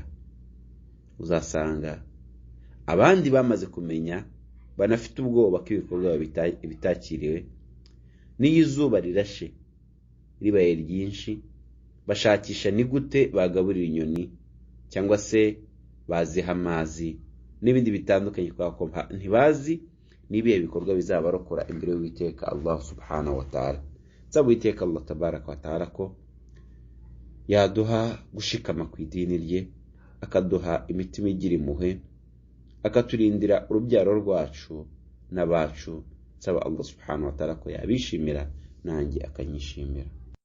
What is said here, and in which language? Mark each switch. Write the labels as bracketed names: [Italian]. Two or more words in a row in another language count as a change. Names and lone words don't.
[Kinyarwanda] Uzasanga abandi bamaze kumenya, banafite ubwoba ko ibikorwa bitakiriwe, n'iyo izuba rirashe ribaye ryinshi, bashakisha ni gute bagaburira inyoni cyangwa se baziha amazi n'ibindi bitandukanye, kuko ntibazi n'ibihe bikorwa bizabarokora imbere y'Uwiteka Allah [Arabic] سبحانه وتعالى. [Kinyarwanda] Nsaba Uwiteka Allah [Arabic] تبارك وتعالى [Kinyarwanda] ko yaduha gushikama ku idini rye, akaduha imitima igira impuhwe, akaturindira urubyaro rwacu n'abacu. Nsaba Allah [Arabic] سبحانه وتعالى [Kinyarwanda] ko yabishimira nanjye akanyishimira.